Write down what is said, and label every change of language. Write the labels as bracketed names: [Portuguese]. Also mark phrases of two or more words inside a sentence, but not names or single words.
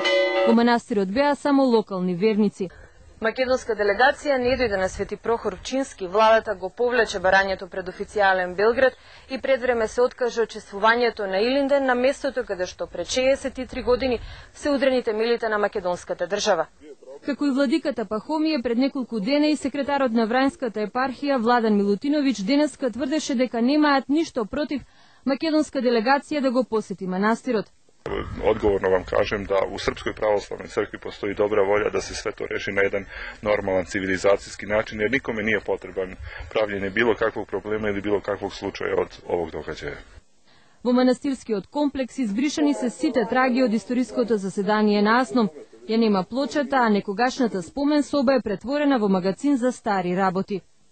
[Macedonian] Во манастирот беа само локални верници. Македонска делегација не дојде на Свети Прохор Пчински, владата го повлече барањето пред официјален Белград и пред време се откаже учествувањето на Илинден на местото каде што пред 63 години се удрени темелите на македонската држава. Како и владиката Пахомије пред неколку дена и секретарот на Врањската епархија Владан Милутиновиќ денеска тврдеше дека немаат ништо против македонска делегација да го посети манастирот. [Serbian] Odgovorno vam kažem da u Srpskoj pravoslavnoj crkvi postoji dobra volja da se sve to reši na jedan normalan civilizacijski način, jer nikome nije potreban pravljenje bilo kakvog problema ili bilo kakvog slučaja od ovog događaja. [Macedonian] Во манастирскиот комплекс избришани се сите траги од историското заседание на АСНОМ. Ја нема плочата, а некогашната спомен соба е претворена во магазин за стари работи.